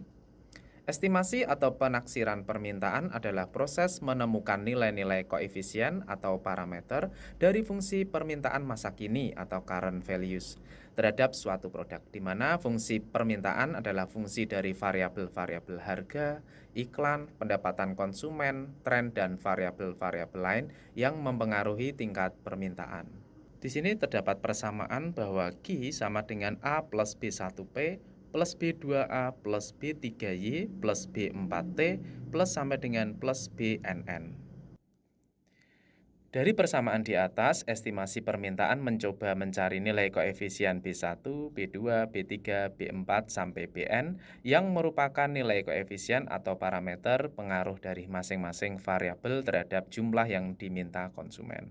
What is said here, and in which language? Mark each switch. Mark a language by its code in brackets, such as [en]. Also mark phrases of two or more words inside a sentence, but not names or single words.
[id] Estimasi atau penaksiran permintaan adalah proses menemukan nilai-nilai koefisien atau parameter dari fungsi permintaan masa kini atau [en] current values [id] terhadap suatu produk, di mana fungsi permintaan adalah fungsi dari variabel-variabel harga, iklan, pendapatan konsumen, tren, dan variabel-variabel lain yang mempengaruhi tingkat permintaan. Di sini terdapat persamaan bahwa Q sama dengan A plus B1P plus B2A plus B3Y plus B4T plus sampai dengan plus BNN. Dari persamaan di atas, estimasi permintaan mencoba mencari nilai koefisien B1, B2, B3, B4 sampai Bn yang merupakan nilai koefisien atau parameter pengaruh dari masing-masing variabel terhadap jumlah yang diminta konsumen.